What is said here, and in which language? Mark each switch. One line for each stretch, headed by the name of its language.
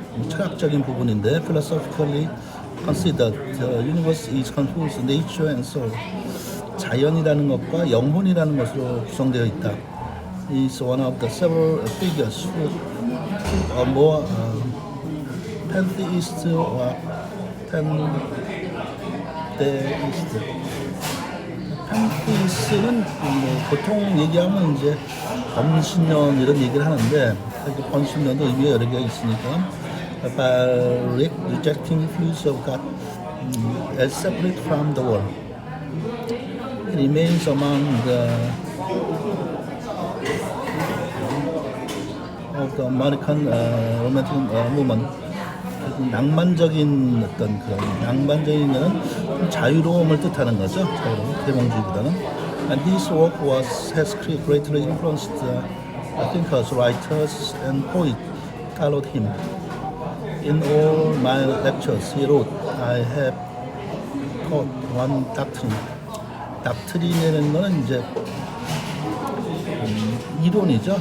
Korean: 철학적인 부분인데
English: philosophically considered the universe is composed of nature and soul.
Korean: 자연이라는 것과 영혼이라는 것으로 구성되어 있다.
English: Is one of the several figures who are more pantheist or pantheist.
Korean: pantheist는 뭐 보통 얘기하면 이제 범신론 이런 얘기를 하는데 범신론도 의미가 여러 개가 있으니까
English: by rejecting views of God as separate from the world. It remains among the of the American romantic movement.
Korean: 낭만적인 어떤 그런 낭만적인 거는 자유로움을 뜻하는 거죠. 자유로움, 계몽주의보다는.
English: And this work has greatly influenced thinkers, writers, and poets followed him. In all my lectures, he wrote, I have taught one doctrine.
Korean: 닥트린이라는 거는 이제 이론이죠.